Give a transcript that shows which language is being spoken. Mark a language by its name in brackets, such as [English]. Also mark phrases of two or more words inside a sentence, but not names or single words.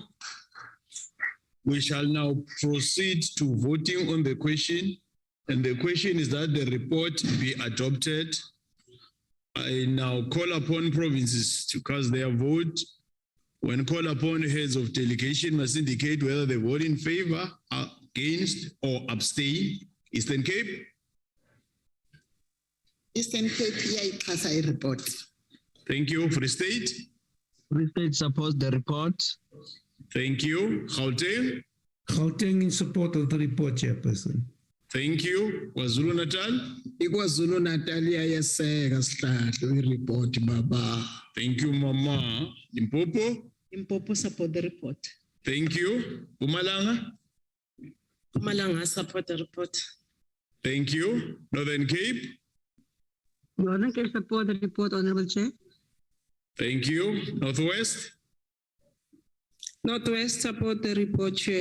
[English] We shall now proceed to voting on the question. And the question is that the report be adopted. I now call upon provinces to cast their vote. When called upon, heads of delegation must indicate whether they vote in favor, against, or abstain. Eastern Cape? [Xhosa] Eastern Cape, iyayixhasa report. [English] Thank you. Free State? Free State supports the report. Thank you. Gauteng? Gauteng in support of the report, Chairperson. Thank you. KwaZulu Natal? [Zulu] KwaZulu Natal iyayeseka sihlahla report baba. [English] Thank you, Mama. Limpopo? Limpopo support the report. Thank you. Mpumalanga? Mpumalanga support the report. Thank you. Northern Cape? Northern Cape support the report, Honourable Chair. Thank you. Northwest? Northwest support the report, Chair.